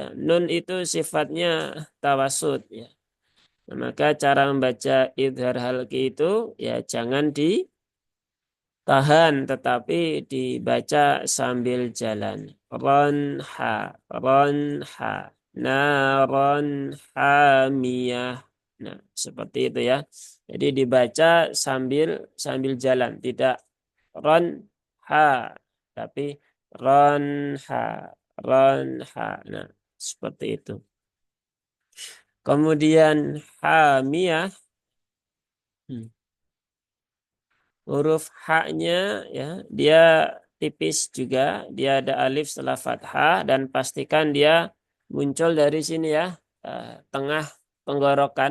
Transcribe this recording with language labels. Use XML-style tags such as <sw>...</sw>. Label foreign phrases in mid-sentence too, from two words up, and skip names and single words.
<id>Nun itu sifatnya tawasud ya. Nah, maka cara membaca idhar halki itu ya jangan ditahan tetapi dibaca sambil jalan.</id> <ar>Ronha, ronha, naron hamiyah.</ar> <id>Nah, seperti itu ya. Jadi dibaca sambil sambil jalan, tidak ron ha, tapi ron ha, ron ha. Nah, seperti itu. Kemudian hamiyah, hmm, huruf haknya ya, dia tipis juga, dia ada alif setelah fathah dan pastikan dia muncul dari sini ya, tengah tenggorokan.</id>